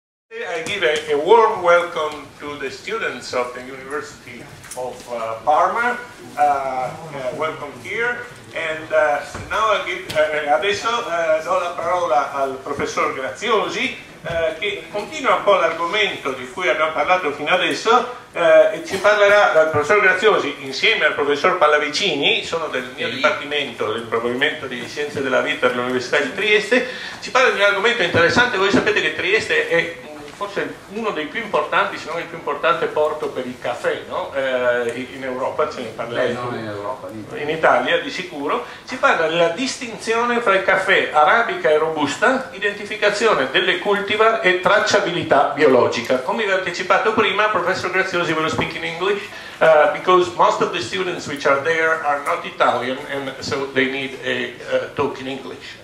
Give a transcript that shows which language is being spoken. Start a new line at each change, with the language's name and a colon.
English: I give a warm welcome to the students of the University of Parma. Welcome here. And now
Italian: adesso do la parola al professor Graziosi che continua un po' l'argomento di cui abbiamo parlato fino adesso e ci parlerà il professor Graziosi insieme al professor Pallavicini, sono del mio dipartimento, del provvedimento di Scienze della Vita dell'Università di Trieste. Ci parla di un argomento interessante. Voi sapete che Trieste è forse uno dei più importanti, se non il più importante porto per il caffè, no? In Europa, ce ne parleremo, in Italia di sicuro. Si parla della distinzione fra il caffè Arabica e Robusta, identificazione delle cultivar e tracciabilità biologica. Come vi ho anticipato prima,
English: Professor Graziosi will speak in English because most of the students which are there are not Italian and so they need a talk in English.